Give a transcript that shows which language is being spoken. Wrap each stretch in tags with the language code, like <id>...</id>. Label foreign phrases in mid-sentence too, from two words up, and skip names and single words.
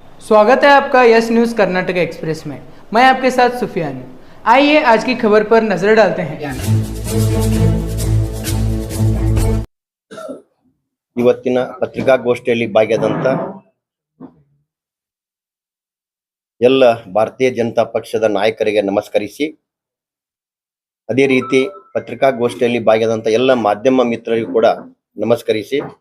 <hi>स्वागत है आपका यस न्यूज़ कर्नाटक एक्सप्रेस में। मैं आपके साथ सुफियान हूं। आइए आज की खबर पर नजर डालते हैं।</hi> <kn>ಇವತ್ತಿನ ಪತ್ರಿಕಾಗೋಷ್ಠಿಯಲ್ಲಿ ಭಾಗಿಯಾದಂತ ಎಲ್ಲ ಭಾರತೀಯ ಜನತಾ ಪಕ್ಷದ ನಾಯಕರಿಗೆ ನಮಸ್ಕರಿಸಿ, ಅದೇ ರೀತಿ ಪತ್ರಿಕಾಗೋಷ್ಠಿಯಲ್ಲಿ ಭಾಗಿಯಾದಂತ ಎಲ್ಲ ಮಾಧ್ಯಮ ಮಿತ್ರರಿಗೂ ಕೂಡ ನಮಸ್ಕರಿಸಿ,</kn>